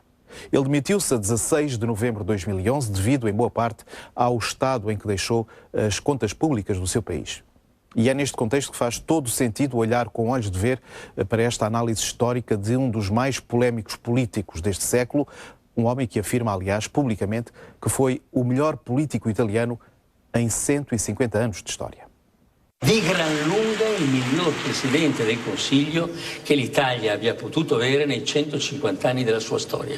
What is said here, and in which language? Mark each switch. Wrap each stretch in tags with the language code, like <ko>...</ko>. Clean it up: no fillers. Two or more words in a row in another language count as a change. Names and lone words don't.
<pt>Ele demitiu-se a 16 de novembro de 2011 devido, em boa parte, ao estado em que deixou as contas públicas do seu país. E é neste contexto que faz todo sentido olhar com olhos de ver para esta análise histórica de um dos mais polémicos políticos deste século, um homem que afirma, aliás, publicamente, que foi o melhor político italiano em 150 anos de história.</pt> <it>Di gran lunga il miglior Presidente del Consiglio che l'Italia abbia potuto avere nei 150 anni della sua storia.</it>